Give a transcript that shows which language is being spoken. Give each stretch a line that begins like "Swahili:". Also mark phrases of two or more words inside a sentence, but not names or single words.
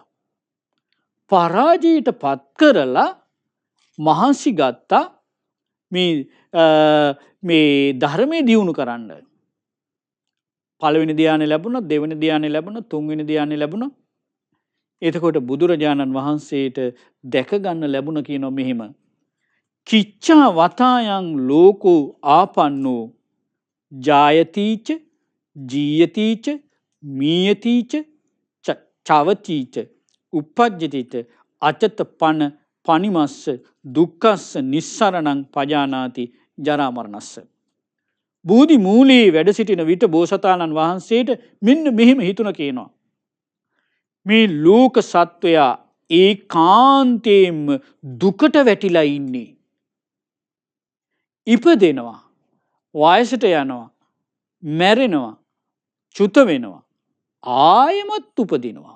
Sinhala: පරාජයට පත් කරලා මහන්සි ගත්තා මේ ධර්මයේ දියුණු කරන්න. පළවෙනි ධ්‍යානෙ ලැබුණා, දෙවෙනි ධ්‍යානෙ ලැබුණා, තුන්වෙනි ධ්‍යානෙ ලැබුණා. එතකොට බුදුරජාණන් වහන්සේට දැක ගන්න ලැබුණ කියනවා මෙහෙම.
Pali: කිච්ඡා වතායන් ලෝකෝ ආපන්නෝ ජායතිච ජීයතිච මීයතිච චවතිච උපජ්ජතිච අචත පන පනිමස්ස දුක්ඛස්ස නිස්සරණං පජානාති ජරා මරණස්ස.
Sinhala: බෝධි මූලයේ වැඩ සිටින විට බෝසතාණන් වහන්සේට මෙන්න මෙහෙම හිතුණ කියනවා. මේ ලෝක සත්වයා ඒකාන්තයෙන්ම දුකට වැටිලා ඉන්නේ. ඉපදෙනවා, වයසට යනවා, මැරෙනවා, චුත වෙනවා, ආයමත් උපදිනවා.